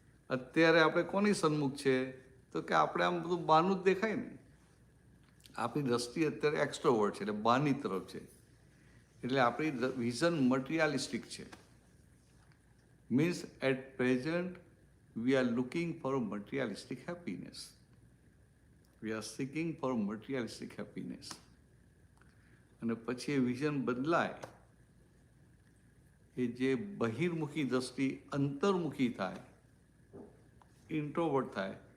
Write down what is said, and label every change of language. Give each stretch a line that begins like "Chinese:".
Gujarati: અત્યારે આપણે કોની સન્મુખ છે તો કે આપણે આમ બધું બહારનું જ દેખાય ને. આપણી દ્રષ્ટિ અત્યારે એક્સ્ટ્રોવર્ટ છે, એટલે બહારની તરફ છે, એટલે આપણી વિઝન મટીરિયાલિસ્ટિક છે.
English: Means at present we are looking for materialistic happiness. We are seeking for materialistic happiness.
Gujarati: અને પછી એ વિઝન બદલાય, એ જે બહિર્મુખી દ્રષ્ટિ અંતર્મુખી થાય, ઇન્ટ્રોવર્ટ થાય.